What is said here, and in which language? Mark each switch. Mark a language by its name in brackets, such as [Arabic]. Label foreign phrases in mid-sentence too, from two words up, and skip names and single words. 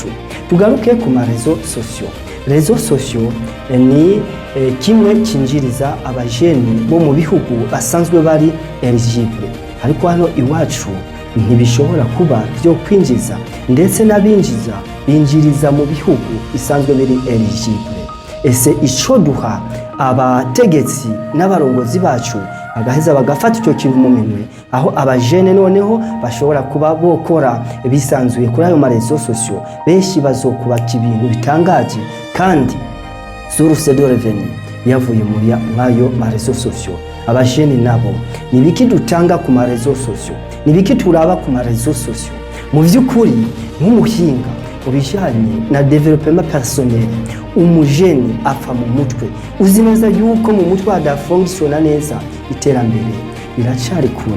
[Rundi] Tugaruke ku marezo sociaux. [French] Rezo sociaux [Rundi] ni kimwe kinjiriza abajeni bo mu bihugu basanzwe bari eligible, ariko hano iwacu ntibishobora kuba byo kwinjiza, ndetse n'abinjiza binjiriza mu bihugu bisanzwe biri eligible. Ese ico duha abategetsi n'abarongozi bacu bagaheza bagafata icyo kintu mu minwe, aho abajene noneho bashobora kuba bokora bisanzuye kuri ayo marezo sociaux. Benshi bazokubaka ibintu bitangaje kandi [French] source de revenu [Rundi] yavuye muri ayo marezo sociaux. Abajene nabo ni biki dutanga ku marezo sociaux, ni biki turaba ku marezo sociaux? Mu by'ukuri nk'umuhinga ubijanye na [French] development personnel, [Rundi] umujeni apfa mu mutwe. Uzi neza yuko mu mutwe hadafunctiona neza, iterambere biracari kure.